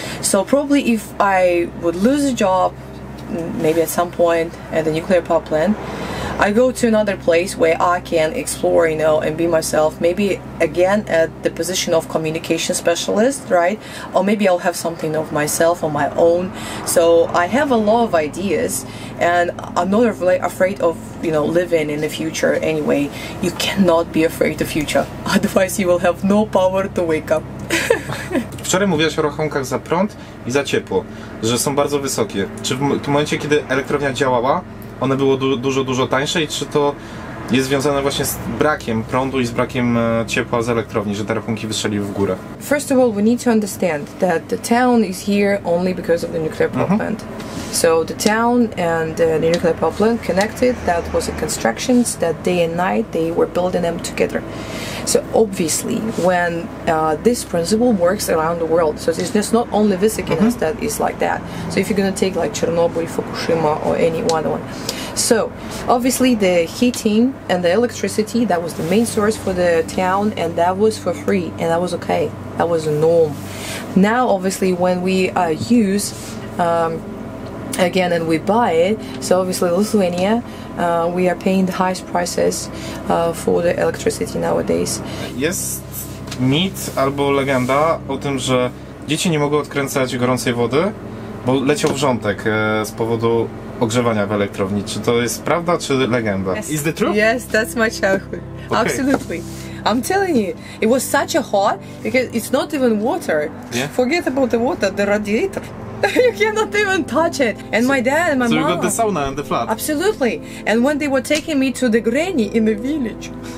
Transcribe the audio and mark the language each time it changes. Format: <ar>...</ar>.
<en>So probably if I would lose a job, maybe at some point at the nuclear power plant, I go to another place where I can explore, you know, and be myself, maybe again at the position of communication specialist, right? Or maybe I'll have something of myself on my own. So I have a lot of ideas, and I'm not afraid of, you know, living in the future anyway. You cannot be afraid of the future, otherwise you will have no power to wake up.</en> <pl>Wczoraj mówiłaś o rachunkach za prąd i za ciepło, że są bardzo wysokie. Czy w momencie, kiedy elektrownia działała, one były dużo tańsze, i czy to jest związane właśnie z brakiem prądu i z brakiem ciepła z elektrowni, że te rachunki wystrzeliły w górę?</pl> <en>First of all, we need to understand that the town is here only because of the nuclear power plant. So the town and the nuclear power plant connected. That was a constructions that day and night they were building them together. So obviously, when this principle works around the world, so it's just not only Visaginas that is like that. So if you're gonna take like Chernobyl, Fukushima, or any other one. So obviously the heating and the electricity, that was the main source for the town, and that was for free, and that was okay. That was a norm. Now obviously when we use again and we buy it, so obviously Lithuania, we are paying the highest prices for the electricity nowadays.</en> <pl>Jest mit albo legenda o tym, że dzieci nie mogą odkręcać gorącej wody, bo leciał wrzątek z powodu ogrzewania w elektrowni. Czy to jest prawda, czy legenda?</pl> <en>Yes. Is the truth? Yes, that's my childhood. Okay. Absolutely. I'm telling you, it was such a hot, because it's not even water. Yeah. Forget about the water, the radiator. You cannot even touch it. And my dad and my So mom. you got the sauna and the flat. Absolutely. And when they were taking me to the granny in the village,</en>